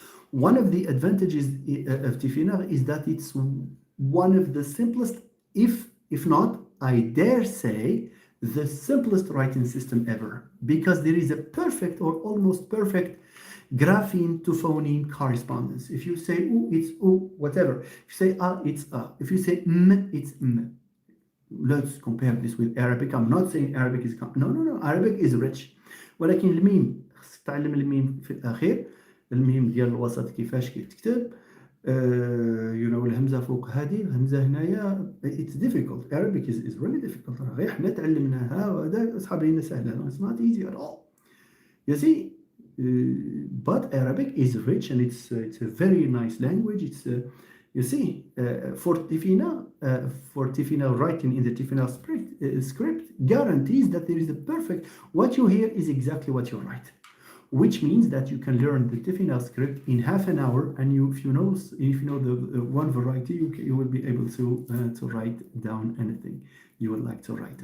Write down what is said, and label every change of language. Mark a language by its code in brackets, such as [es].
[en] One of the advantages of Tifina is that it's one of the simplest, if not, I dare say, the simplest writing system ever, because there is a perfect or almost perfect grapheme to phoneme correspondence. If you say oo, it's oo, whatever. If you say ah, it's ah. If you say m, it's m. Let's compare this with Arabic. I'm not saying Arabic is no. Arabic is rich. [ar] ولكن الميم خصك تعلم الميم في الأخير. الميم ديال الوسط كيفاش كيتكتب. الهمزة فوق هذه الهمزة هنايا [en] it's difficult. Arabic is really difficult. [ar] غير حنا تعلمناها وهذا أصحاب لينا سهلة. [en] It's not easy at all. You see, but Arabic is rich and it's a very nice language. It's you see, for Tifina writing in the Tifina script guarantees that there is a perfect. What you hear is exactly what you write, which means that you can learn the Tifina script in half an hour, and if you know the one variety, you will be able to write down anything you would like to write.